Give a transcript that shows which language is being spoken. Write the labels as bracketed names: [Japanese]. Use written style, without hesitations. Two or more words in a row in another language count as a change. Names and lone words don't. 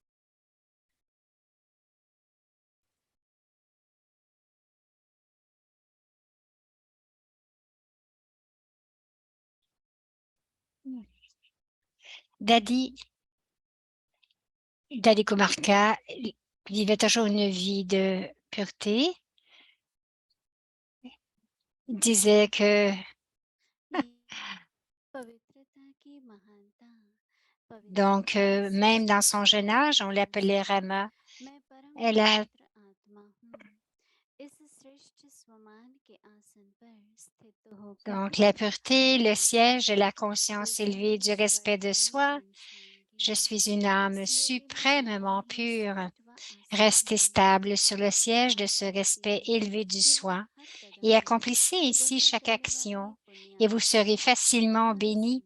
[French] Dadi Kumarka vivait toujours une vie de pureté. Il disait que [Hindi] पवित्रता की महानता। [French] donc, même dans son jeune âge, on l'appelait Rama. [Hindi] मैं परम [French] Elle a [Hindi] पवित्र आत्मा हूँ। इस श्रेष्ठ स्वमान के आसन पर स्थित होकर [French] donc la pureté, le siège de la conscience élevée, du respect de [Hindi] स्वयं [French] soi. Je [Hindi] बन [French] suis une âme suprêmement pure, restez stable sur le siège de ce respect élevé du soi et accomplissez ici chaque action et vous serez facilement béni.